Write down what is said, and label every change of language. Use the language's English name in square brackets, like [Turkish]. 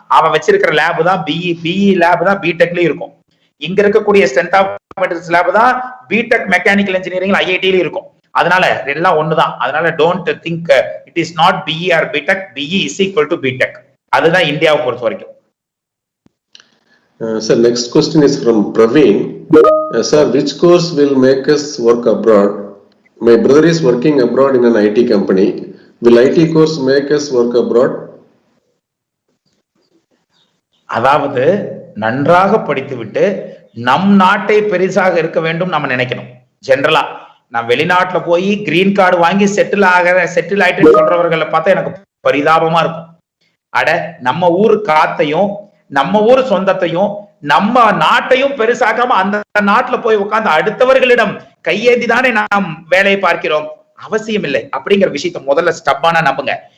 [Tamil] அவன் வச்சிருக்கிற லேப் தான் BE லேப் தான் பிடெக்லயும் இருக்கும். இங்க இருக்கக்கூடிய ஸ்ட்ரென்த் ஆஃப் மெட்டீரியல்ஸ் லேப் தான் பிடெக் மெக்கானிக்கல் இன்ஜினியரிங் IIT-லயும் இருக்கும். அதனால எல்லாம் ஒண்ணுதான். அதனால [English] Don't think it is not BE or BTech, BE is equal to BTech. [Tamil] அதுதான் இந்தியாவை பொறுத்த வரைக்கும். [English] Sir, next question is from Praveen. Sir, which course will make us work abroad? My brother is working abroad in an IT company. Will IT course make us work abroad? [Tamil] அதாவது நன்றாக படித்துவிட்டு நம் நாட்டை பெரிசாக இருக்க வேண்டும் நம்ம நினைக்கணும். ஜெனரலா நான் வெளிநாட்டுல போய் கிரீன் கார்டு வாங்கி செட்டில் ஆயிட்டு சொல்றவர்களை பார்த்தா எனக்கு பரிதாபமா இருக்கும். அட நம்ம ஊர் காத்தையும் நம்ம ஊர் சொந்தத்தையும் நம்ம நாட்டையும் பெருசாக்காம அந்த நாட்டுல போய் உட்கார்ந்து அடுத்தவர்களிடம் கையேந்தி தானே நாம் வேலையை பார்க்கிறோம், அவசியம் இல்லை அப்படிங்கிற விஷயத்த முதல்ல ஸ்டப்பானா நம்புங்க.